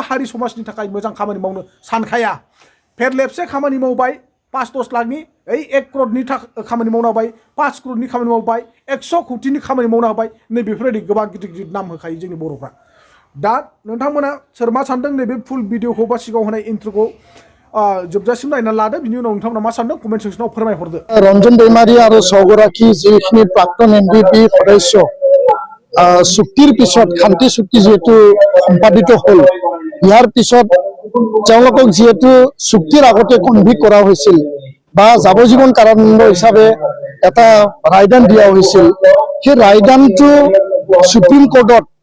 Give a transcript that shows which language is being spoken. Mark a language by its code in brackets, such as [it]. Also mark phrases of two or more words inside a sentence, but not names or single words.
[brx] हारि समाजनि थाखाय मोजां खामानि मावनो सानखाया फेरलेबसे खामानि मावबाय 5-10 लाखनि 1 करोड़नि खामानि मावना होबाय 5 करोड़नि खामानि मावबाय 100 कौटिनि खामानि मावना होबाय नै बेफोरबायदि गोबां गिदिर नाम होखायो जोंनि बर'फ्रा दा नोंथांमोना सोर मा सानदों नैबे फुल भिडिअखौ बा सिगाङाव होनाय इन्ट्र'खौ जोबजासिम नायनानै लादो बिनि उनाव नोंथांमोना मा सानदों कमेन्ट सेक्सनाव फोरमायहरदो रन्जन दैमारी आरो सौगराखी जिखिनि प्राक्तन एनडिएफबि सदस्य [as] চুক্তিৰ পিছত শান্তি চুক্তি যেহেতু সম্পাদিত হল ইয়াৰ পিছত তেওঁলোকক যেহেতু চুক্তিৰ আগতে কনভিক্ট কৰা হৈছিল বা যাৱজীৱন কাৰাদণ্ড হিচাপে এটা ৰায়দান দিয়া হৈছিল সেই ৰায়দানটো সুপ্ৰিম কোৰ্টত